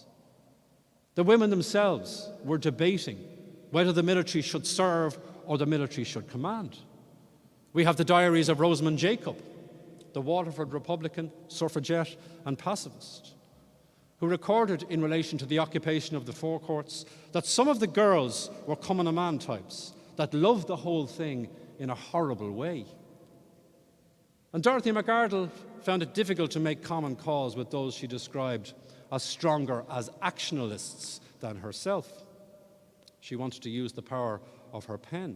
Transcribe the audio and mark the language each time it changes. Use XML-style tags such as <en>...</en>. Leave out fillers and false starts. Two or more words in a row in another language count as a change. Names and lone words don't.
<en>The women themselves were debating whether the military should serve or the military should command. We have the diaries of Rosamund Jacob, the Waterford Republican, suffragette and pacifist, who recorded in relation to the occupation of the Four Courts that some of the girls were Cumann na mBan types that loved the whole thing in a horrible way. And Dorothy McArdle found it difficult to make common cause with those she described as stronger as actionalists than herself. She wanted to use the power of her pen.</en>